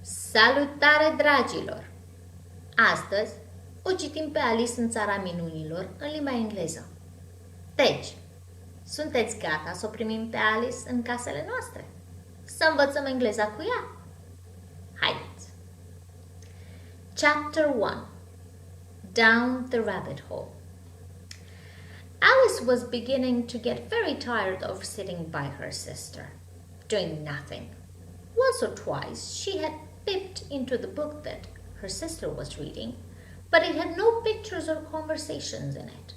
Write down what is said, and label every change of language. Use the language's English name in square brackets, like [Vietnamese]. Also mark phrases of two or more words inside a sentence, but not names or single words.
[Romanian] Salutare, dragilor! Astăzi o citim pe Alice în țara minunilor în limba engleză. Deci, sunteți gata să o primim pe Alice în casele noastre? Să învățăm engleza cu ea? Haideți! [English] Chapter 1. Down the Rabbit Hole. Alice was beginning to get very tired of sitting by her sister, doing nothing. Once or twice she had peeped into the book that her sister was reading, but it had no pictures or conversations in it.